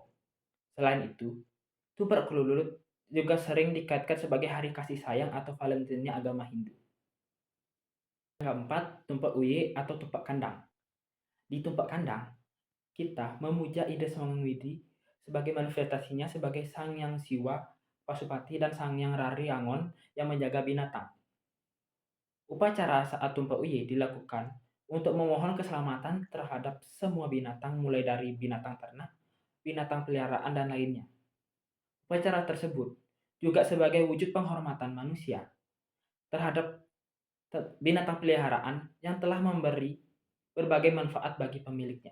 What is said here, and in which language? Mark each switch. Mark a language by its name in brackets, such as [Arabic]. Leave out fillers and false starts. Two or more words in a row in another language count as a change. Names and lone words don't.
[Indonesian] Selain itu, Tumpak Krulut juga sering dikaitkan sebagai hari kasih sayang atau Valentine agama Hindu. Yang keempat, Tumpak Uye atau Tumpak Kandang. Di Tumpak Kandang, kita memuja ide Sang Hyang Widi sebagai manifestasinya sebagai Sang Hyang Siwa, Pasupati, dan Sang Hyang Rari Angon yang menjaga binatang. Upacara saat Tumpak Uye dilakukan untuk memohon keselamatan terhadap semua binatang mulai dari binatang ternak, binatang peliharaan, dan lainnya. Upacara tersebut juga sebagai wujud penghormatan manusia terhadap binatang peliharaan yang telah memberi berbagai manfaat bagi pemiliknya.